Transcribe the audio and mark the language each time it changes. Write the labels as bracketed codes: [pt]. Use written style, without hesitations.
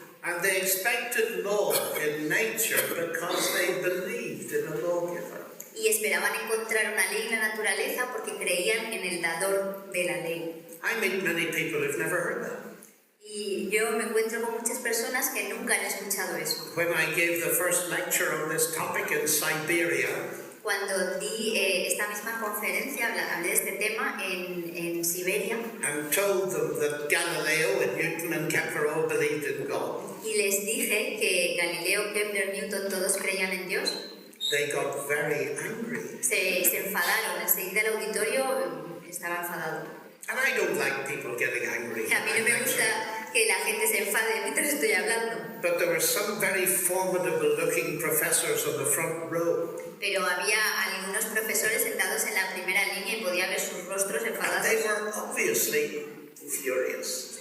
[en] And they expected law in nature because they believed in a lawgiver. [es] Y esperaban encontrar una ley en la naturaleza porque creían en el dador de la ley. [en] I meet many people who've never heard that. [es] Y yo me encuentro con muchas personas que nunca han escuchado eso. [en] When I gave the first lecture on this topic in Siberia, [es] Cuando di esta misma conferencia, hablé de este tema en Siberia, [en] and told them that Galileo and Newton and Kepler all believed in God, [es] y les dije que Galileo, Kepler, Newton, todos creían en Dios, [en] they got very angry. [es] se enfadaron. Enseguida el auditorio estaba enfadado. [en] And I don't like people getting angry. [es] A mí no me gusta que la gente se enfade mientras estoy hablando. [en] But there were some very formidable looking professors on the front row. [es] Pero había algunos profesores sentados en la primera línea y podía ver sus rostros [en] And [es] enfadados. [en] they were obviously furious.